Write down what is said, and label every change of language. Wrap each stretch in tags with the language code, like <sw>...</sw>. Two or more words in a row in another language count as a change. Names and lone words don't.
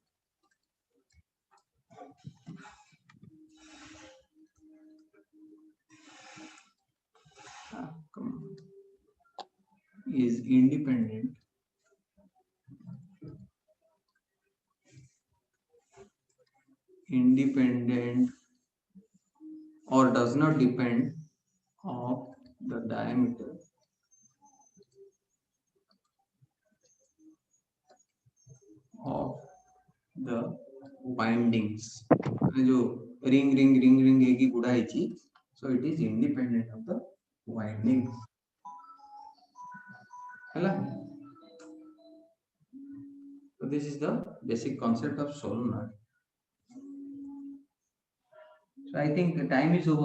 <en>is independent or does not depend on the diameter of the windings जो ring</en> <or>ହେଇକି ଗୁଡା ହେଇଛି,</or> <en>so it is independent of the winding ହେଲା। So this is the basic concept of solenoid. So I think the time is over.</en>